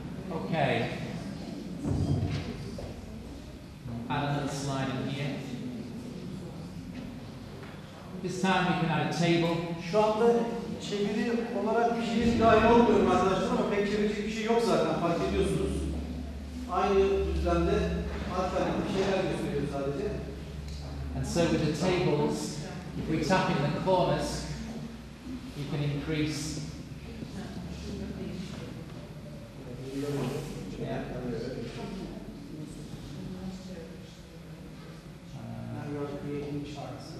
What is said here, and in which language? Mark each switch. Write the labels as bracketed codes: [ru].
[en] Okay. Add another slide in here. This time we can add a table. [tr] Şu anda çeviri olarak bir şeye dahil olmuyorum arkadaşlar ama pek çevirecek bir şey yok zaten, fark ediyorsunuz. Aynı düzlemde alternatif şeyler gösteriyor sadece. [en] And so with the tables, if we tap in the corners, we can increase. Yeah. Now you are creating charts.